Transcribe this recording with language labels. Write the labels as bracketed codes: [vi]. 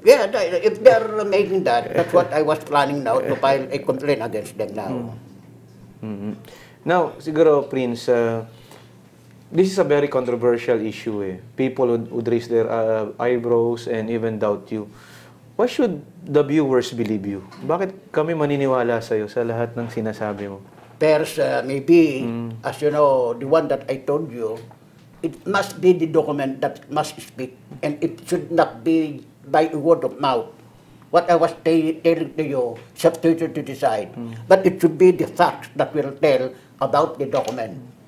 [en] Yeah, if they're making that, that's what I was planning now, to file a complaint against them now. [tl] Now, siguro, Prince, [en] This is a very controversial issue eh. People would raise their eyebrows and even doubt you. Why should the viewers believe you? [tl] Bakit kami maniniwala sa'yo sa lahat ng sinasabi mo? [en] There's maybe, as you know, the one that I told you, it must be the document that must speak, and it should not be by word of mouth. What I was telling to you, it's up to you to decide. But it should be the facts that will tell about the document.